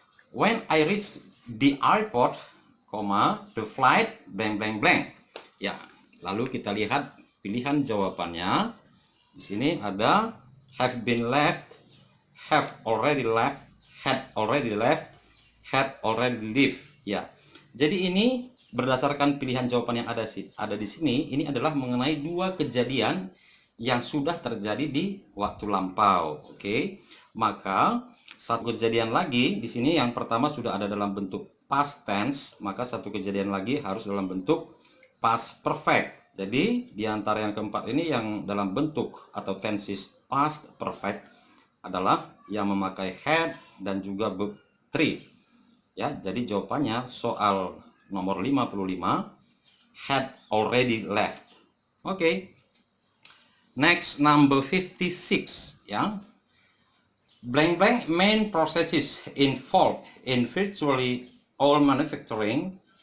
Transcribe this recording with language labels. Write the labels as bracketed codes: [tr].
[en] When I reached the airport, the flight blank. [id] Ya, lalu kita lihat pilihan jawabannya. Di sini ada [en] have been left, have already left, had already left, had already lived. [id] Ya. Jadi ini berdasarkan pilihan jawaban yang ada di sini, ini adalah mengenai dua kejadian yang sudah terjadi di waktu lampau. Oke. Maka satu kejadian lagi di sini, yang pertama sudah ada dalam bentuk past tense, maka satu kejadian lagi harus dalam bentuk past perfect. Jadi di antara yang keempat ini yang dalam bentuk atau tenses past perfect adalah yang memakai had dan juga verb 3. Ya, jadi jawabannya soal nomor 55 [en] had already left. [id] Oke. [en] Next, number 56 [id] ya. [en] Main processes involved in virtually all manufacturing